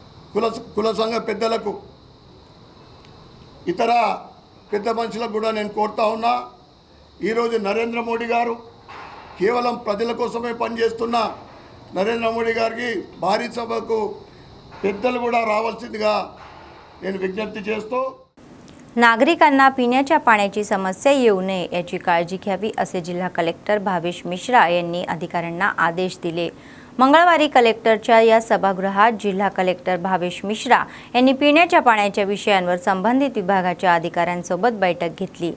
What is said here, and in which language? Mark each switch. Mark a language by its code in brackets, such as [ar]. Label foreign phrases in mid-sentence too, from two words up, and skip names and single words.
[te] కుల సంఘ పెద్దలకు ఇతర పెద్ద మనుషులకు కూడా నేను కోరుతా ఉన్నా, ఈరోజు నరేంద్ర మోడీ గారు కేవలం ప్రజల కోసమే పనిచేస్తున్న నరేంద్ర मोदी గారికి భారీ సభకు పెద్దలు కూడా రావాల్సిందిగా నేను విజ్ఞప్తి చేస్తూ [mr] नागरिकांना पिण्याच्या पाण्याची समस्या येऊ नये याची काळजी घ्यावी असे जिल्हा कलेक्टर भावेश मिश्रा यांनी अधिकाऱ्यांना आदेश दिले। मंगळवारी कलेक्टरच्या या सभागृहात जिल्हा कलेक्टर भावेश मिश्रा यांनी पिण्याच्या पाण्याच्या विषयांवर संबंधित विभागाच्या अधिकाऱ्यांसोबत बैठक घेतली।